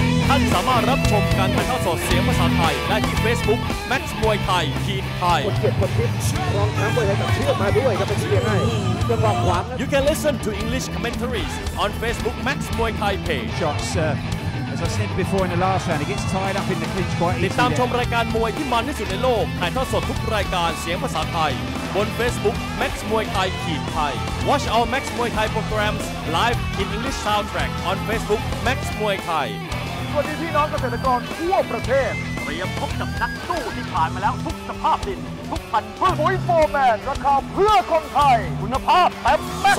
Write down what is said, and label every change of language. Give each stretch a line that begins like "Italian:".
Thai: ท่านสามารถรับชมการถ่ายทอดสดเสียงภาษาไทยได้ที่ Facebook Max มวยไทยขีดไทย คนเกียรติคนทิพย์รองแชมป์มวยไทยตัดเชือกมาด้วยครับเป็นที่เรียกให้จังหวะขวาง
English: You can listen to English commentaries on Facebook Max มวยไทย page. Shots, as I said before in the last round, he gets tied up in the clinch quite
Thai: ติดตาม
English: easily.
Thai: ชมรายการมวยที่มันที่สุดในโลกถ่ายทอดสดทุกรายการเสียงภาษาไทยบน Facebook Max มวยไทยขีดไทย
English: Watch our Max มวยไทย
Thai: programs live in English soundtrack on Facebook Max มวยไทย สวัสดีพี่น้องเกษตรกรทั่วประเทศเตรียมพบกับนักสู้ที่ผ่านมาแล้วทุกสภาพดินทุกพันธุ์พืชปุ๋ยโฟร์แมนราคาเพื่อคนไทยคุณภาพเต็มแม็กซ์